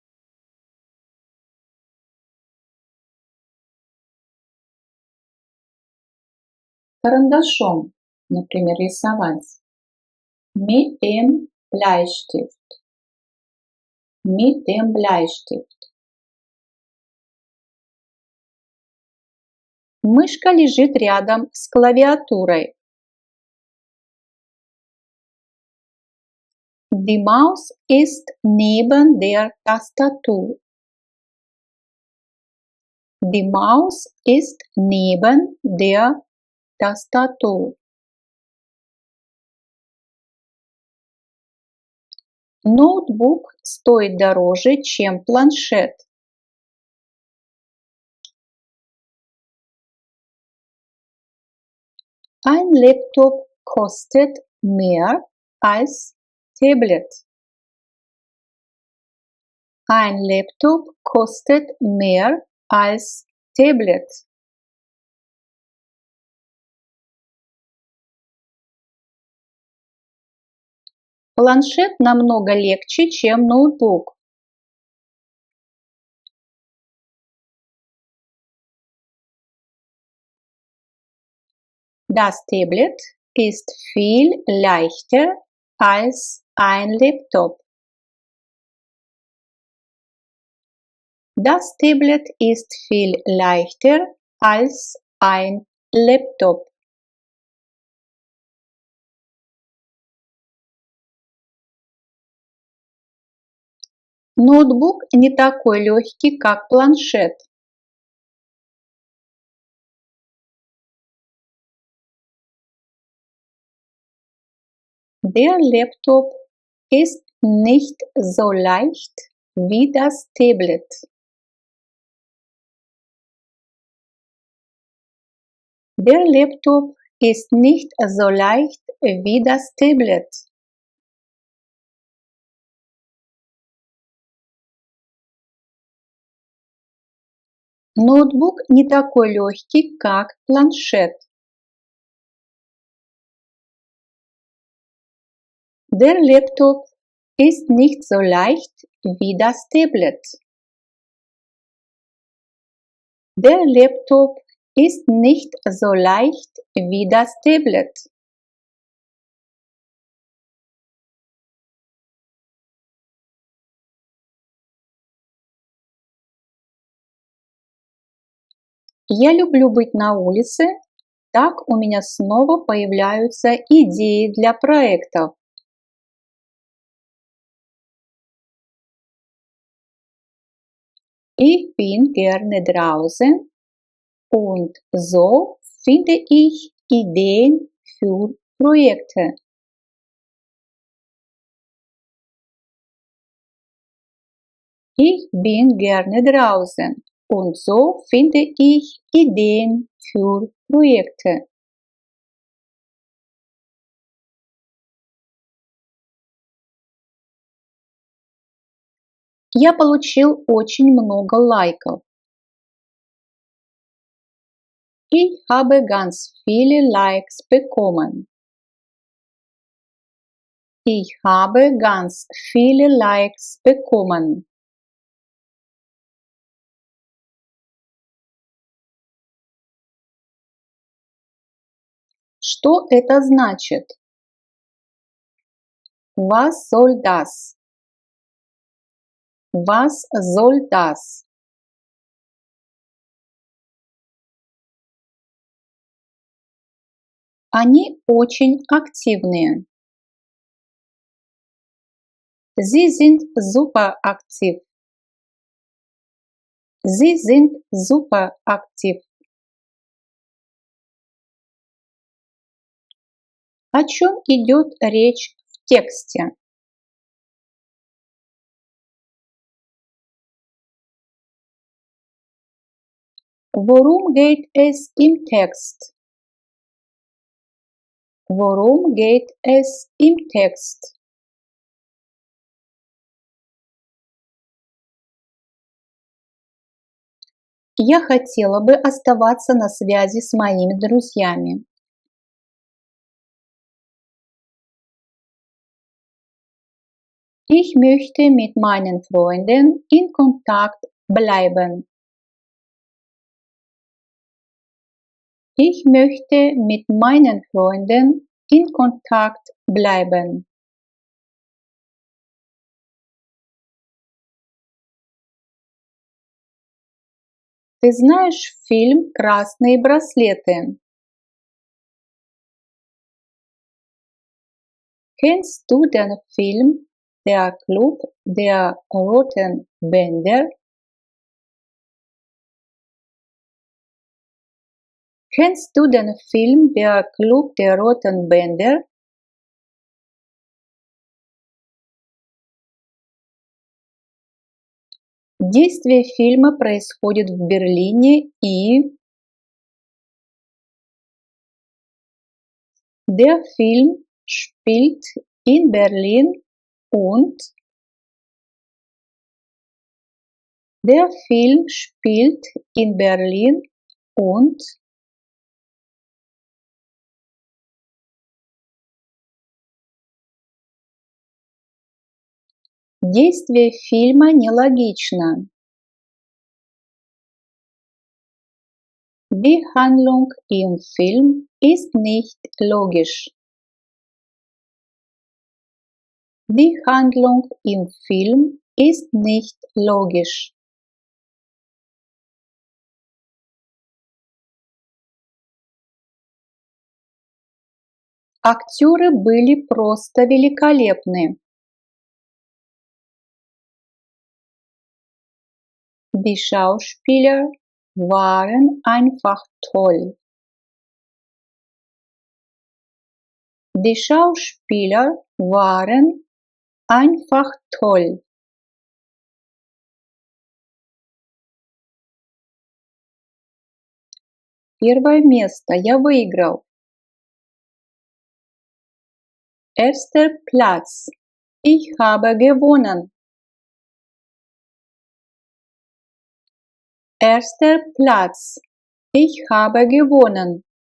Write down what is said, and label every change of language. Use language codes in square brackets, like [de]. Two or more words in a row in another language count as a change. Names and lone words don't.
[ru] Карандашом, например, рисовать. [de] Mit dem Bleistift. Mit dem Bleistift. [ru] Мышка лежит рядом с клавиатурой. [de] Die Maus ist neben der Tastatur. Die Maus ist neben der Tastatur. [ru] Ноутбук стоит дороже, чем планшет. [de] Ein Laptop kostet mehr als Tablet. Ein Laptop kostet mehr als Tablet. [ru] Планшет намного легче, чем ноутбук. [de] Das Tablet ist viel leichter als ein Laptop. Das Tablet ist viel leichter als ein Laptop. [ru] Ноутбук не такой легкий, как планшет. [de] Der Laptop ist nicht so leicht wie das Tablet. Der Laptop ist nicht so leicht wie das Tablet. [ru] Ноутбук не такой легкий, как планшет. [de] Der Laptop ist nicht so leicht wie das Tablet. Der Laptop ist nicht so leicht wie das Tablet. [ru] Я люблю быть на улице, так у меня снова появляются идеи для проектов. [de] Ich bin gerne draußen und so finde ich Ideen für Projekte. Ich bin gerne draußen und so finde ich Ideen für Projekte. [ru] Я получил очень много лайков. [de] Ich habe ganz viele Likes bekommen. Ich habe ganz viele Likes bekommen. [ru] Что это значит? [de] Was soll das? Was soll das? [ru] Они очень активные. [de] Sie sind super aktiv. Sie sind super aktiv. [ru] О чем идет речь в тексте? [de] Worum geht es im Text? Worum geht es im Text? [ru] Я хотела бы оставаться на связи с моими друзьями. [de] Ich möchte mit meinen Freunden in Kontakt bleiben. Ich möchte mit meinen Freunden in Kontakt bleiben. [ru] Ты знаешь фильм «Красные браслеты»? [de] Kennst du den Film Der Club der Roten Bänder? Kennst du den Film Der Club der Roten Bänder? [ru] Действие фильма происходит в Берлине и [de] der Film spielt in Berlin und der Film spielt in Berlin und [ru] действие фильма нелогично. [de] Die Handlung im Film ist nicht logisch. Die Handlung im Film ist nicht logisch. [ru] Актеры были просто великолепны. [de] Die Schauspieler waren einfach toll. Die Schauspieler waren einfach toll. [ru] Первое место я выиграл. [de] Erster Platz. Ich habe gewonnen. Erster Platz. Ich habe gewonnen.